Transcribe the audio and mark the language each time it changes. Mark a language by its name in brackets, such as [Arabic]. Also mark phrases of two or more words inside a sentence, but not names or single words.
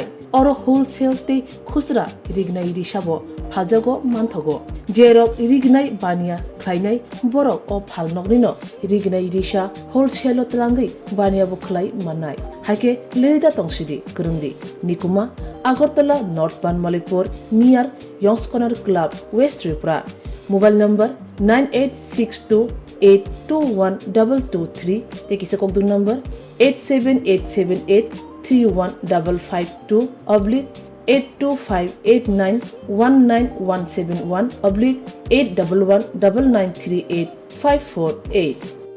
[Kok Borok] अरो होलसेल ते खुसरा रिगनाय रिसाबो फालजागो मानथगो जेरक रिगनाय बानिया ख्लायनाय बरक अ फाल नकनिनो रिगनाय रिसा होलसेल तलांगै बानियाबो ख्लाय माननाय हाइके लिरिदा तंसिदि करंदि निकुमा आगरतला नॉर्थ बानमालिपुर नियर यंग्स कॉर्नर क्लब वेस्ट त्रिपुरा [English] mobile number [Kok Borok] 9862821223 ते किसे कोकदू नंबर 87878315552 82589191171 /8119938 548